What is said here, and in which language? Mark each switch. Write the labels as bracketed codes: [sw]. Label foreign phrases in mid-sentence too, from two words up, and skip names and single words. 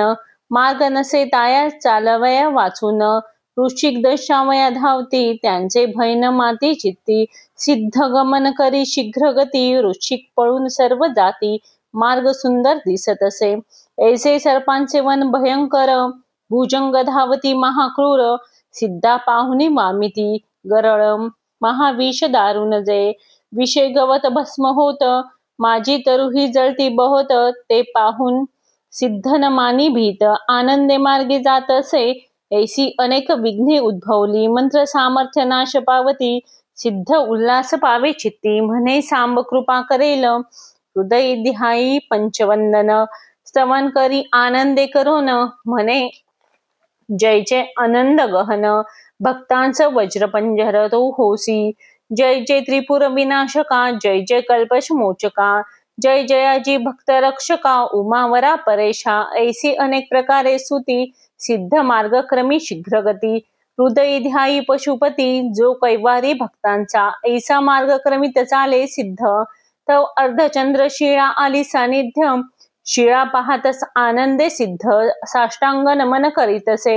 [mr] मार्ग नसे ताया चालवया वाचून, वृश्चिक दशावया धावती, त्यांचे भय न माती चित्ती. सिद्ध गमन करी शीघ्र गती, वृश्चिक पळून सर्व जाती. मार्ग सुंदर दिसत असे, ऐसे सर्पांचे वन भयंकर. भुजंग धावती महाक्रूर, सिद्धा पाहुनी वामिती. गरळ महाविष दारुण जे, विषय गवत भस्म होत. माझी तरुही जळती बहुत, ते पाहून सिद्ध न मानी भीत. आनंदे मार्गी जात असे, ऐसी अनेक विघ्ने उद्भवली. मंत्र सामर्थ्य नाश पावती, सिद्ध उल्हास पावे चित्ती. म्हणे सांब कृपा करेल, हृदय ध्यायी पंचवंदन. स्तवन करी आनंदे करोन, म्हणे जय जय आनंद गहन. भक्तांचं वज्रपंजर तो होसी, जय जय त्रिपुर विनाशका, जय जय कल्पश मोचका. जय जयाजी भक्त रक्षका, उमावरा परेशा. ऐसी अनेक प्रकारे स्तुती, सिद्ध मार्ग क्रमी शीघ्रगती. हृदय ध्यायी पशुपती, जो कैवारी भक्तांचा. ऐसा मार्ग क्रमित चाले सिद्ध, तव अर्धचंद्र शिळा आली सानिध्य. शिळा पाहतस आनंदे सिद्ध, साष्टांग नमन करीतसे.